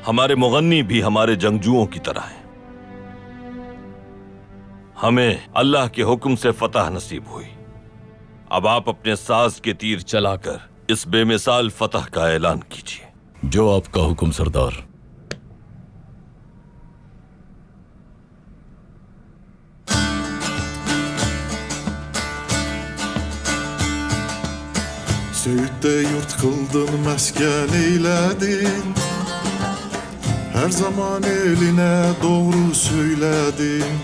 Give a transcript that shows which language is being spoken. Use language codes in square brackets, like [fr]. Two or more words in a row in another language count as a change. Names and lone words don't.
[ur] ہمارے مغنی بھی ہمارے جنگجوؤں کی طرح ہیں۔ ہمیں اللہ کے حکم سے فتح نصیب ہوئی. اب آپ اپنے ساز کے تیر چلا کر اس بے مثال فتح کا اعلان کیجیے. جو آپ کا حکم سردار. [tr] Söğüt'te yurt kıldın, mesken eyledin. Her zaman eline doğru söyledin.